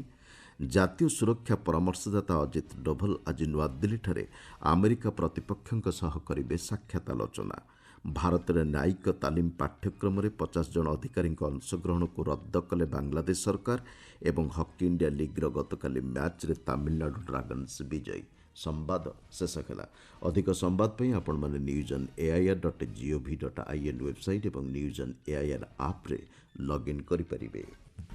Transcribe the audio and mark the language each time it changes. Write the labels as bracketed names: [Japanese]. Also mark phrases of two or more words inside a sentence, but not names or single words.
[Odia] ଜାତୀୟ ସୁରକ୍ଷା ପରାମର୍ଶଦାତା ଅଜିତ ଡୋଭଲ ଆଜି ନୂଆଦିଲ୍ଲୀଠାରେ ଆମେରିକା ପ୍ରତିପକ୍ଷଙ୍କ ସହ କରିବେ ସାକ୍ଷାତ ଆଲୋଚନା। ଭାରତରେ ନ୍ୟାୟିକ ତାଲିମ ପାଠ୍ୟକ୍ରମରେ 50 ଜଣ ଅଧିକାରୀଙ୍କ ଅଂଶଗ୍ରହଣକୁ ରଦ୍ଦ କଲେ ବାଂଲାଦେଶ ସରକାର ଏବଂ ହକି ଇଣ୍ଡିଆ ଲିଗ୍ର ଗତକାଲି ମ୍ୟାଚ୍ରେ ତାମିଲନାଡୁ ଡ୍ରାଗନ୍ସ ବିଜୟୀ। ସମ୍ବାଦ ଶେଷ ହେଲା। ଅଧିକ ସମ୍ବାଦ ପାଇଁ ଆପଣମାନେ newsoneair.gov.in ୱେବସାଇଟ୍ ଏବଂ ନ୍ୟୁଜ୍ ଅନ୍ ଏଆଇଆର୍ ଆପ୍ରେ ଲଗ୍ଇନ୍ କରିପାରିବେ।